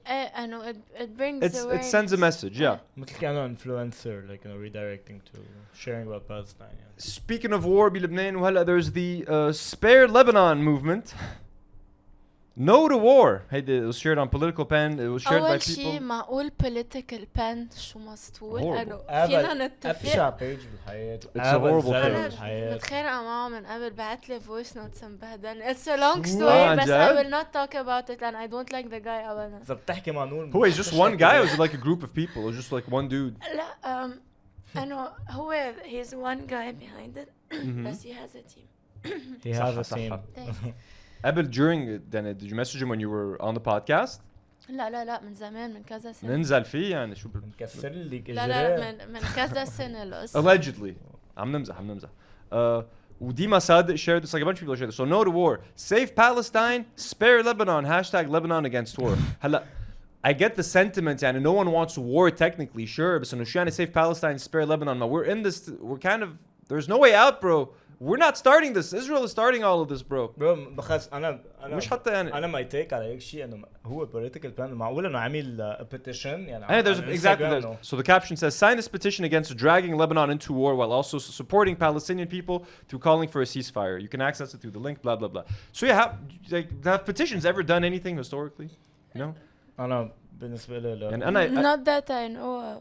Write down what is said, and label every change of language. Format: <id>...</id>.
<en>It brings it sends a message, yeah.</en> <ar>مثل كانوا</ar> <en>influencer, like, you know, redirecting to sharing about Palestine. Yeah. Speaking of war</en> <ar>بلبنان وهلا</ar> <en>there's the Spare Lebanon movement. No to war. Hey, it was shared on Political Pen. It was shared by people.</en> <ar>أول شيء معقول Political Pen شو مسطول فينا نتفق. أبشع page بالحياة.</ar> <en>It's a horrible page.</en> <ar>متخانقة معه من قبل بعت لي voice notes مبهدل.</ar> <en>It's a long story but I will not talk about it and I don't like the guy أبدا.</en> <ar>إذا بتحكي مع نور.</ar> <en>Who is just one guy or is it like a group of people or just like one dude?</en> <ar>لا هو</ar> <en>he's one guy behind it. But he has a team. He has a team. قبل during then did you message him when you were on the podcast?</en> <ar>لا من زمان من كذا سنة. ننزل فيه يعني شو نكسر لك لا من كذا سنة القصة. Allegedly. عم نمزح.</ar> <en>وديما صادق shared this, like a bunch of people shared this. So no to war. Save Palestine, spare Lebanon. #Lebanon against war. هلا I get the sentiment and no one wants war technically, sure, but so to save Palestine, spare Lebanon. We're in this, we're kind of, there's no way out, bro. We're not starting this. Israel is starting all of this, bro.</en> <ar>بخاص أنا مش حتى يعني أنا</ar> <en>my take</en> <ar>على هيك شيء إنه هو political plan معقول إنه عامل petition يعني.</ar> <en>Hey, there's exactly. So the caption says, sign this petition against dragging Lebanon into war while also supporting Palestinian people through calling for a ceasefire. You can access it through the link, blah, blah, blah. So yeah, have petitions ever done anything historically? No?</en> <ar>أنا بالنسبة لي</ar> <en>and I not that I know.</en>